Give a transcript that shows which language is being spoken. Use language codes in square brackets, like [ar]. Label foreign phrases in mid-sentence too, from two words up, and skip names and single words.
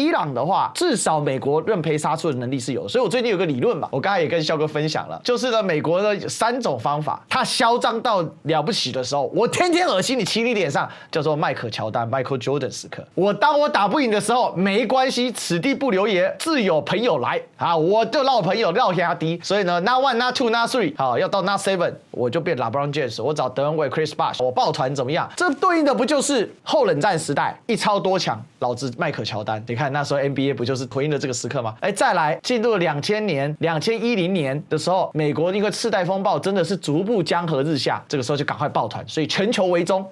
[zh] 伊朗的話，至少美國認賠殺出的能力是有的。所以我最近有個理論嘛，我剛才也跟肖哥分享了，就是呢，美國的3種方法，他囂張到了不起的時候，我天天惡心你，骑你臉上，叫做邁克喬丹 （Michael Jordan） 時刻。當我打不贏的時候，沒關係，此地不留爺，自有朋友來啊！我就繞朋友繞下低，所以呢 ， [en] Not one, Not two, Not three， [zh] 好，要到 [en] Not seven， [zh] 我就變 LeBron James， 我找德文衛 Chris Bosh， 我抱团怎麼樣？這對應的不就是後冷戰時代一超多強，老子邁克喬丹？你看那時候 NBA 不就是回應了這個時刻嗎？再來進入2000年、2010年的時候，美國因為次貸風暴真的是逐步江河日下，這個時候就趕快抱團，所以全球圍中。